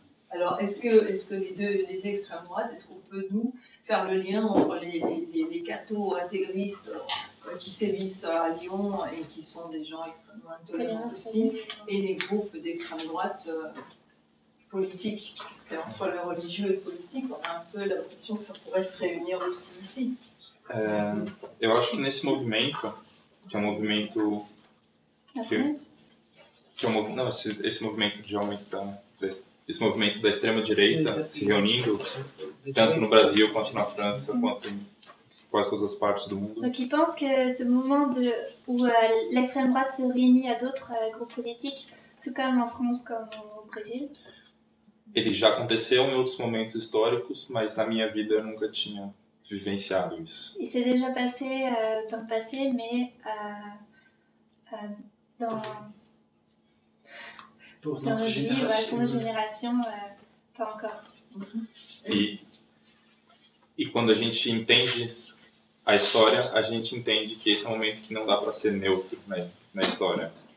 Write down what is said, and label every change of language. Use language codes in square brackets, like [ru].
[fr] Alors, est-ce que les extrêmes droites, est-ce qu'on peut nous faire le lien entre les cathos intégristes qui sévissent à Lyon et qui sont des gens extrêmement intolérants aussi, et les groupes d'extrême droite politiques? Parce qu'entre le religieux et le politique, on a un peu l'impression que ça pourrait se réunir aussi ici. [pt] Eu acho que nesse movimento, que é um movimento [fr] La France, [pt] não, esse movimento de aumento esse movimento da extrema direita se reunindo tanto no Brasil quanto na França quanto em quase todas as partes do mundo. [fr] donc ils pensent que ce mouvement où l'extrême droite se réunit à d'autres groupes politiques, tout comme en France comme au Brésil, [pt] Ele já aconteceu em outros momentos históricos, mas na minha vida eu nunca tinha vivenciado isso. [fr] il s'est déjà passé dans le passé, mais dans [pt] Por [fr] notre notre vie, ouais, pour notre génération, pas encore. [pt] E quando a gente entende a história, a gente entende que esse é um momento que não dá para ser neutro, né, na história.